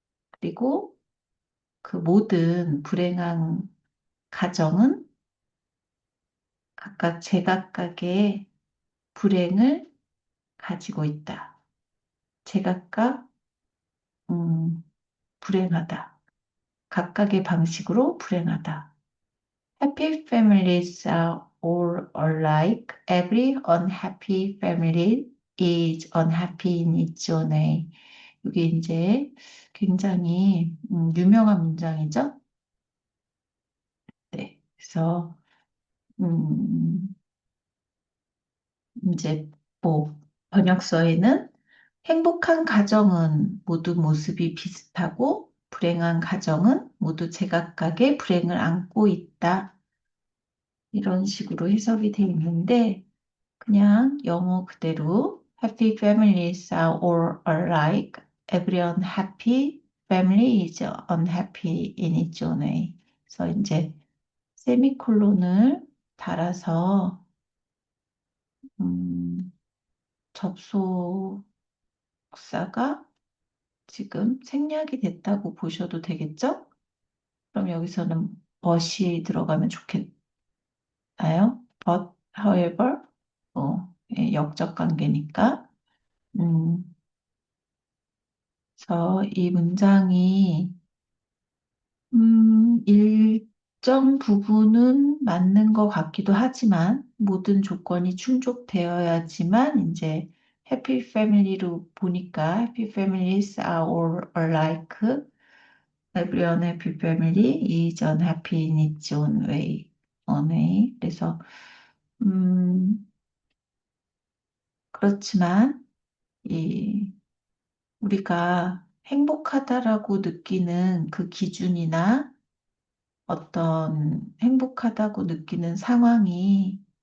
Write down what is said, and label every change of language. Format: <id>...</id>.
<ko>그리고 그 모든 불행한 가정은 각각 제각각의 불행을 가지고 있다. 제각각 음, 불행하다. 각각의 방식으로 불행하다.</ko> <en>Happy families are all alike. Every unhappy family is unhappy in its own way.</en> <ko>이게 이제 굉장히 유명한 문장이죠. 네. 그래서 음, 이제 뭐 번역서에는 행복한 가정은 모두 모습이 비슷하고 불행한 가정은 모두 제각각의 불행을 안고 있다. 이런 식으로 해석이 되어 있는데 그냥 영어 그대로</ko> <en>Happy families are all alike. Every unhappy family is unhappy in its own way.</en> <ko>그래서 이제 세미콜론을 달아서 음, 접속사가 지금 생략이 됐다고 보셔도 되겠죠? 그럼 여기서는 but이 들어가면 좋겠나요?</ko> <en>But, however,</en> <ko>예, 역적 관계니까. 음, 그래서 이 문장이 일정 부분은 맞는 것 같기도 하지만 모든 조건이 충족되어야지만 이제 해피 패밀리로 보니까 해피</ko> <en>families are all alike. Every unhappy family is unhappy in its own way. own way.</en> <ko>그래서 그렇지만 이 우리가 행복하다라고 느끼는 그 기준이나 어떤 행복하다고 느끼는 상황이</ko>